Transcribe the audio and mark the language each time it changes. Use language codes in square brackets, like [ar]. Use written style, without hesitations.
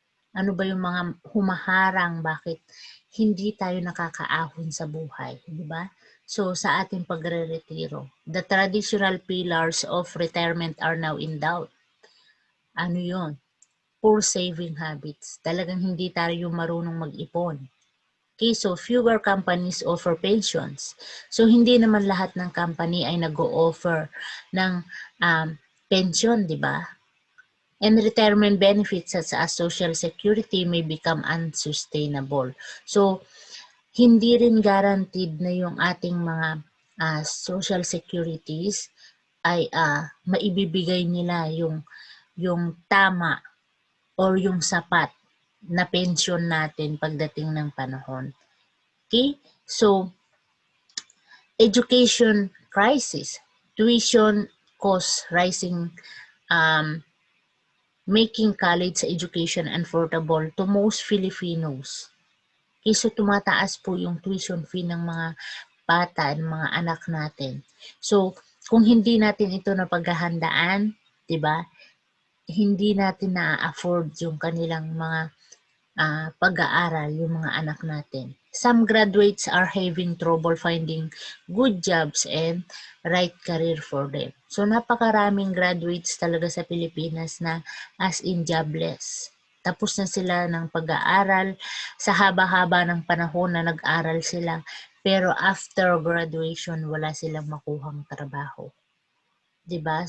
[tl] Ano ba yung mga humaharang, bakit hindi tayo nakakaahon sa buhay, di ba? So sa ating pagre-retiro, [en] the traditional pillars of retirement are now in doubt. [tl] Ano yun? [en] Poor saving habits. [tl] Talagang hindi tayo marunong mag-ipon. [en] Okay, so fewer companies offer pensions. [tl] So hindi naman lahat ng company ay nag-o-offer ng pension, di ba? [en] And retirement benefits such as social security may become unsustainable. [tl] So hindi rin guaranteed na yung ating mga social securities ay maibibigay nila yung tama or yung sapat na pension natin pagdating ng panahon. Okay? [en] So, education crisis, tuition costs rising, making college education affordable to most Filipinos. [tl] Okay, so tumataas po yung tuition fee ng mga bata, ng mga anak natin. So, kung hindi natin ito napaghahandaan, 'di ba? Hindi natin na-afford yung kanilang mga pag-aaral, yung mga anak natin. [en] Some graduates are having trouble finding good jobs and right career for them. [tl] So napakaraming graduates talaga sa Pilipinas na as in jobless. Tapos na sila ng pag-aaral, sa haba-haba ng panahon na nag-aral sila, pero after graduation wala silang makuhang trabaho. 'Di ba?